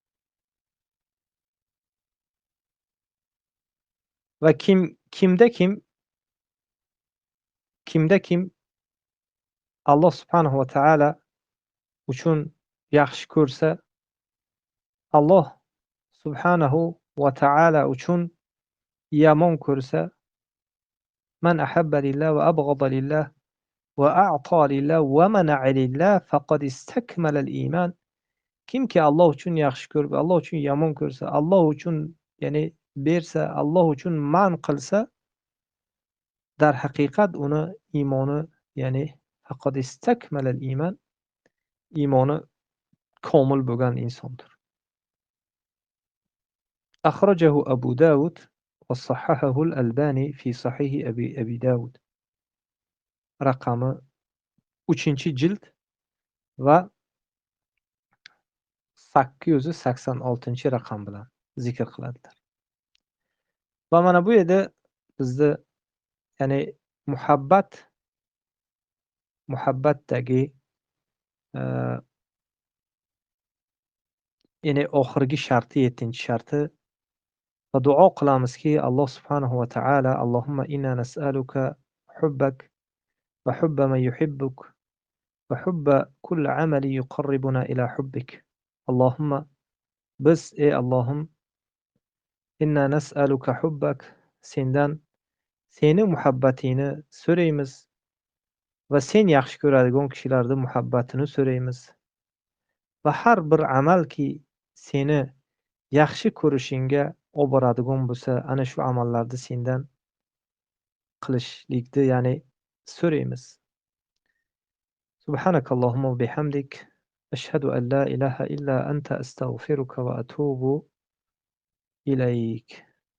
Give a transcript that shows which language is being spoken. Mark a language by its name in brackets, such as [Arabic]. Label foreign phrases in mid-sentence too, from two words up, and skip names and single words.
[Uzbek] Va kimda kim Alloh [Arabic] سبحانه وتعالى [Uzbek] uchun yaxshi ko'rsa, Alloh [Arabic] سبحانه وتعالى [Uzbek] uchun yomon ko'rsa, [Arabic] من أحب لله وأبغض لله وأعطى لله ومنع لله فقد استكمل الإيمان. [Uzbek] Kimki Alloh uchun yaxshi ko'rib, Alloh uchun yomon ko'rsa, Alloh uchun ya'ni bersa, Alloh uchun man qilsa, dar haqiqat uni iymoni, ya'ni [Arabic] فقد استكمل الإيمان, [Uzbek] iymoni komil bo'lgan insondir. [Arabic] أخرجه أبو داود وصححه الألباني في صحيح أبي داود. [Uzbek] Raqami 3-jild va 886 raqam bilan zikr qiladilar. Va mana bu yerda bizni ya'ni muhabbatdagi ya'ni oxirgi sharti, 7-sharti, va duo qilamizki, Alloh [Arabic] سبحانه وتعالى اللهم إنا نسألك حبك وحب من يحبك وحب كل عمل يقربنا إلى حبك. [Uzbek] اللهم biz ey Allohim [Arabic] إنا نسألك حبك [Uzbek] sendan seni muhabbatingni so'raymiz va sen yaxshi ko'radigan kishilarning muhabbatini so'raymiz va har bir amalki seni yaxshi ko'rishingga olib boradigan bo'lsa ana shu amallarni sendan qilishlikni ya'ni so'raymiz. [Arabic] سبحانك اللهم وبحمدك أشهد أن لا إله إلا أنت أستغفرك وأتوب إليك.